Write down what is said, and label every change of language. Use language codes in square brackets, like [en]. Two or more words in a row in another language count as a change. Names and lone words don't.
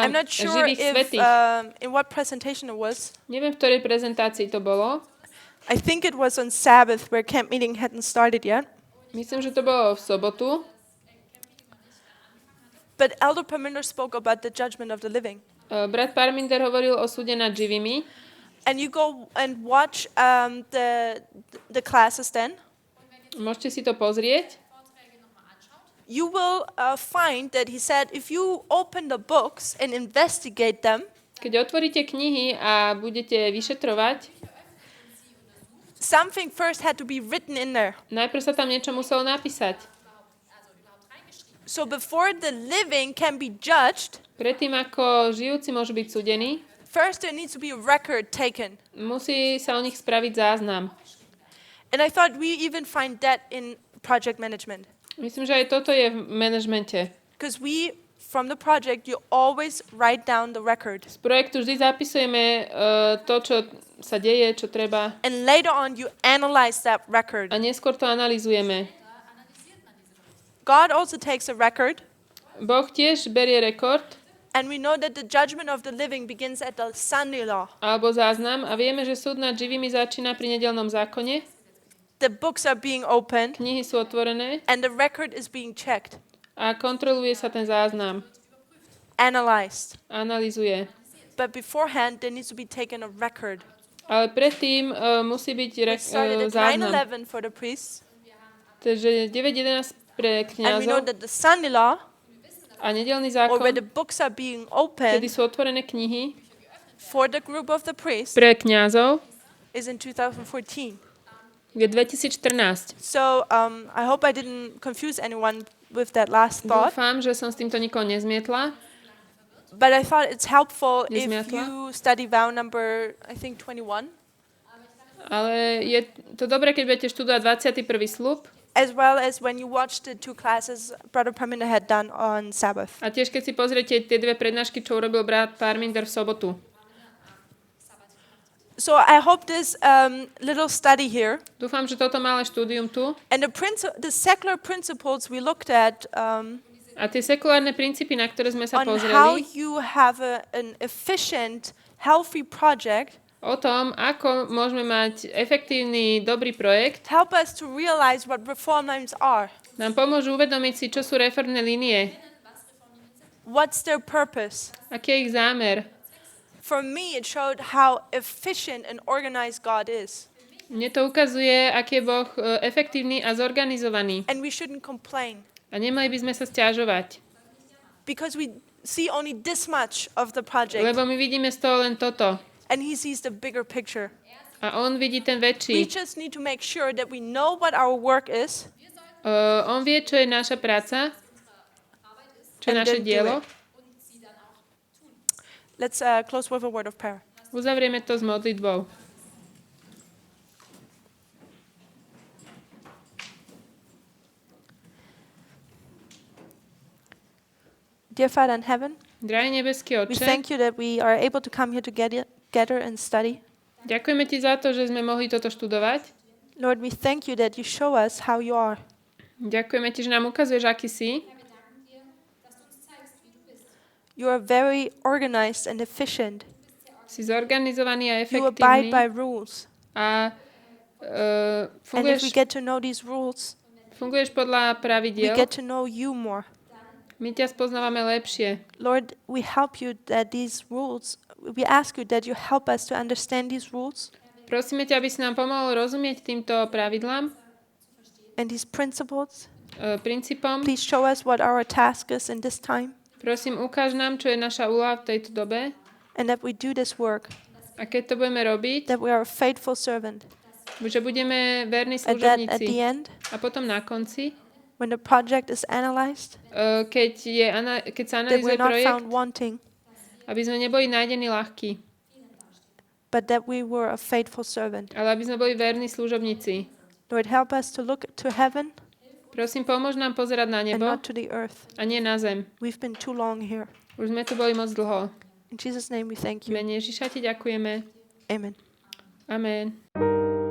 [en] I'm not sure [sk] živých [en] if [sk] svätých. [en] in what presentation it was. [sk] Neviem, v ktorej prezentácii to bolo. [en] I think it was on Sabbath where camp meeting hadn't started yet. [sk] Myslím, že to bolo v sobotu. [en] But Elder Parminder spoke about the judgment of the living. [sk] Brat Parminder hovoril o súde nad živými. [en] And you go and watch the classes then. [sk] Môžete si to pozrieť. [en] You will find that he said if you open the books and investigate them, [sk] Keď otvoríte knihy a budete vyšetrovať, [en] something first had to be written in there. [sk] najprv sa tam niečo muselo napísať. [en] So before the living can be judged, [sk] Predtým, ako žijúci môžu byť súdení, [en] first there needs to be a record taken. [sk] musí sa o nich spraviť záznam. [en] And I thought we even find that in project management. [sk] Myslím, že aj toto je v manažmente. [en] Because we, from the project, you always write down the record. [sk] Z projektu vždy zapisujeme to, čo sa deje, čo treba. [en] And later on you analyze that record. [sk] A neskôr to analyzujeme. [en] God also takes a record. [sk] Boh tiež berie rekord, [en] And we know that the judgment of the living begins at the Sunday law. [sk] alebo záznam, a vieme, že súd nad živými začína pri nedeľnom zákone. [en] The books are being opened [sk] Knihy sú otvorené [en] and the record is being checked, [sk] a kontroluje sa ten záznam. [en] analyzed. [sk] Analyzuje. [en] But beforehand there needs to be taken a record. [sk] Ale predtým musí byť [en] We started at [sk] záznam. [en] 9/11 for the priests. [sk] Takže 9.11 pre [en] And we know [sk] kňazov [en] that the Sunday law, [sk] a nedeľný [en] or where [sk] zákon, [en] the books are being [sk] kedy [en] opened [sk] sú otvorené knihy [en] for the group of the priests, [sk] pre kňazov, [en] is in 2014. [sk] je 2014. [en] So I hope I didn't confuse anyone with that last thought. [sk] Dúfam, že som s týmto nikoho nezmietla. [en] But I thought it's helpful if [sk] Nezmiatla? [en] you study vow number, I think 21, [sk] Ale je to dobré, keď budete študovať 21. slub [en] as well as when you watch the two classes Brother Parminder had done on Sabbath. [sk] a tiež keď si pozriete tie dve prednášky, čo urobil brat Parminder v sobotu. [en] So I hope this little study here [sk] Dúfam, že toto malé štúdium tu [en] and the secular principles we looked at [sk] a tie sekulárne princípy, na ktoré sme sa [en] on how [sk] pozreli, [en] you have an efficient, healthy project [sk] o tom, ako môžeme mať efektívny, dobrý projekt, [en] help us to realize what reform lines are. [sk] nám pomôžu uvedomiť si, čo sú reformné línie, [en] What's their purpose? [sk] aký je ich zámer. [en] For me, it showed how efficient and organized God is. [sk] Mne to ukazuje, aký je Boh efektívny a zorganizovaný. [en] And we shouldn't complain [sk] A nemali by sme sa sťažovať, [en] because we see only this much of the project [sk] lebo my vidíme z toho len toto. [en] and he sees the bigger picture. [sk] A on vidí ten [en] We [sk] väčší. [en] just need to make sure that we know what our work is [sk] On vie, čo je naša práca, čo je [en] And [sk] naše [en] then do [sk] dielo. [en] it. Let's close with a word of prayer. [sk] Uzavrieme to s modlitbou. [en] Dear Father in heaven, [sk] Drahý nebeský [en] we [sk] Otče, [en] thank you that we are able to come here together and study. [sk] ďakujeme Ti za to, že sme mohli toto študovať. [en] Lord, we thank you that you show us how you are. [sk] Ďakujeme Ti, že nám ukazuješ, aký si. [en] You are very organized and efficient. [sk] Si zorganizovaný a [en] You abide [sk] efektívny [en] by rules. [sk] a [en] And if we get to know these rules, [sk] funguješ podľa [en] we [sk] pravidiel. [en] get to know you more. [sk] My ťa spoznávame lepšie. [en] Lord, we help you that these rules, we ask you that you help us to understand these rules [sk] Prosíme ťa, aby si nám pomohol rozumieť týmto pravidlám, [en] and these principles. [sk] princípom. [en] Please show us what our task is in this time [sk] Prosím, ukáž nám, čo je naša úloha v tejto dobe. [en] and that we do this work, [sk] A keď to budeme robiť, [en] that we are a faithful servant. [sk] že budeme verní [en] And that at the [sk] služobníci. [en] end, [sk] A potom na konci, [en] when the project is analyzed, [sk] keď sa [en] that we're [sk] analyzuje [en] not [sk] projekt, [en] found wanting, [sk] aby sme neboli nájdení ľahkí, [en] but that we were a faithful servant. [sk] ale aby sme boli verní služobníci. [en] Lord, help us to look to heaven [sk] Prosím, pomôž nám pozerať na [en] and [sk] nebo [en] not to the earth. [sk] a nie na zem. [en] We've been too long here. [sk] Už sme tu boli moc dlho. [en] In Jesus' name we thank [sk] V [en] you. [sk] mene Ježiša Ti ďakujeme. [en] Amen. [sk] Amen.